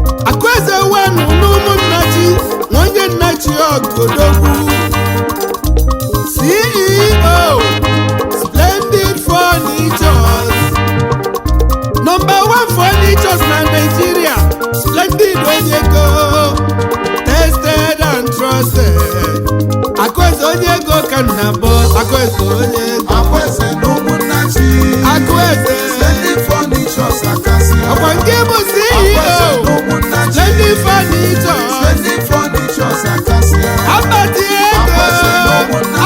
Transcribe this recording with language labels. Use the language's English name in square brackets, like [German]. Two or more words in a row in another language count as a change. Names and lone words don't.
[Igbo] Akụeze wenu n'ụmụnna chi, nwa onye nna chi ọgọdọgwu. [English] C E O, Splendid Furnitures. Number one furnitures na Nigeria, Splendid Onyego. Tested and trusted. [Igbo] Akụeze Onyego ka nna bụ, Akụeze Onyego. Akụeze na ụmụnna chi. Akụeze. Splendid Furnitures. Furnitures akasịa. Ọkwa nke bụ C E O. Akwa eze na ụmụnna chi. Splendid Furniture. Splendid Furnitures akasịa. Akpati ego. Akwa eze na ụmụnna chi.